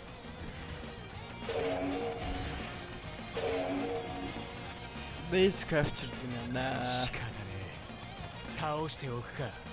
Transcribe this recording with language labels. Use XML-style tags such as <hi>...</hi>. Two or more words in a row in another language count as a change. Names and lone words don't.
<en>Base captured</en> <mn>гэнэ. Наа.</mn> <ja>倒しておくか。</ja>